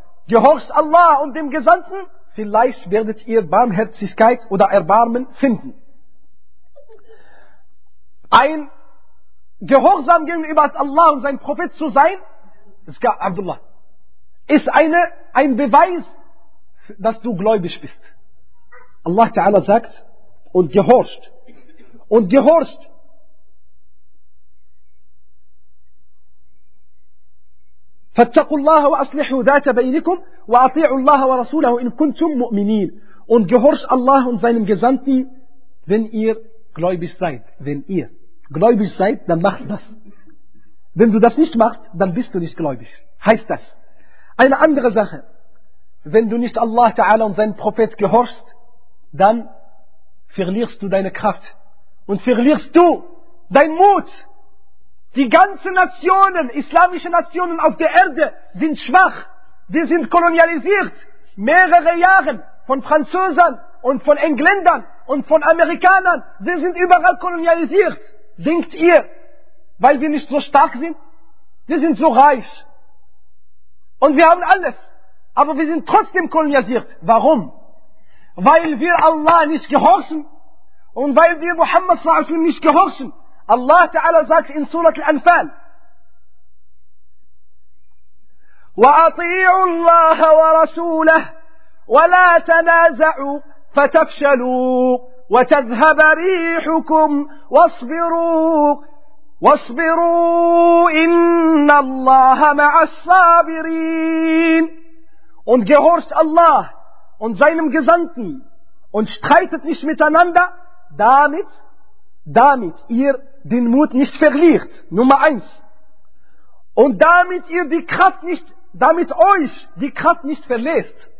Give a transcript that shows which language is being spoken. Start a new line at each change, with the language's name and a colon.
German: Gehorcht Allah und dem Gesandten, vielleicht werdet ihr Barmherzigkeit oder Erbarmen finden. Ein Gehorsam gegenüber Allah und seinem Prophet zu sein, Abdullah, ist ein Beweis, dass du gläubig bist. Allah Ta'ala sagt, und gehorcht,
Arabic: فَاتَّقُوا اللَّهَ وَأَصْلِحُوا ذَاتَ بَيْنِكُمْ وَأَطِيعُوا اللَّهَ وَرَسُولَهُ إِن كُنْتُمْ مُؤْمِنِينَ.
German: Und gehorcht Allah und seinem Gesandten, wenn ihr gläubig seid. Wenn ihr gläubig seid, dann macht das. Wenn du das nicht machst, dann bist du nicht gläubig. Heißt das. Eine andere Sache. Wenn du nicht Allah Ta'ala und seinen Propheten gehorchst, dann verlierst du deine Kraft. Und verlierst du deinen Mut. Die ganzen Nationen, islamische Nationen auf der Erde sind schwach. Wir sind kolonialisiert. Mehrere Jahre von Franzosen und von Engländern und von Amerikanern. Wir sind überall kolonialisiert. Denkt ihr, weil wir nicht so stark sind? Wir sind so reich. Und wir haben alles. Aber wir sind trotzdem kolonialisiert. Warum? Weil wir Allah nicht gehorchen. Und weil wir Muhammad sallallahu alaihi wasallam nicht gehorchen. Allah Ta'ala sagt in Surah Al-Anfal,
Arabic: وَأَطِيعُوا اللَّهَ وَرَسُولَهُ وَلَا تَنَازَعُوا فَتَفْشَلُوا وَتَذْهَبَ رِيحُكُمْ وَاصْبِرُوا إِنَّ اللَّهَ مَعَ الصَّابِرِينَ.
German: Und gehorcht Allah und seinem Gesandten und streitet nicht miteinander, damit ihr den Mut nicht verliert. Nummer eins. Und damit euch die Kraft nicht verlässt.